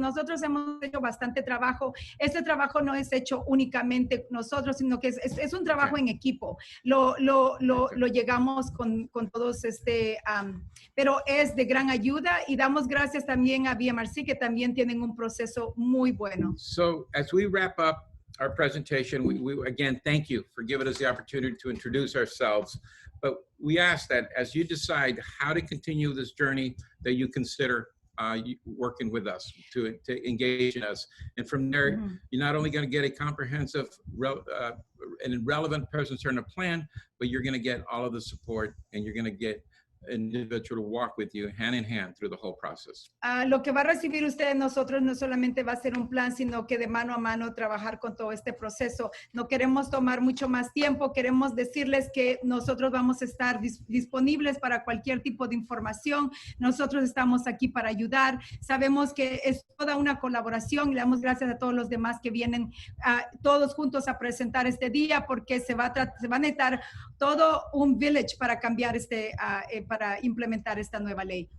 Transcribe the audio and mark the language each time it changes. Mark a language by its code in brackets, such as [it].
[es] Nosotros hemos hecho bastante trabajo. Este trabajo no es hecho únicamente nosotros, sino que es un trabajo en equipo. Lo llegamos con todos pero es de gran ayuda y damos gracias también a BMRC que también tienen un proceso muy bueno. [en] So as we wrap up our presentation, we again thank you for giving us the opportunity to introduce ourselves. But we ask that as you decide how to continue this journey, that you consider working with us to engage in us. And from there, you're not only going to get a comprehensive and relevant presentation plan, but you're going to get all of the support and you're going to get an individual to walk with you hand in hand through the whole process. [es] Lo que va a recibir usted de nosotros no solamente va a ser un plan, sino que de mano a mano trabajar con todo este proceso. No queremos tomar mucho más tiempo, queremos decirles que nosotros vamos a estar disponibles para cualquier tipo de información. Nosotros estamos aquí para ayudar. Sabemos que es toda una colaboración y le damos gracias a todos los demás que vienen todos juntos a presentar este día porque se va a necesitar todo un village para cambiar para implementar esta nueva ley.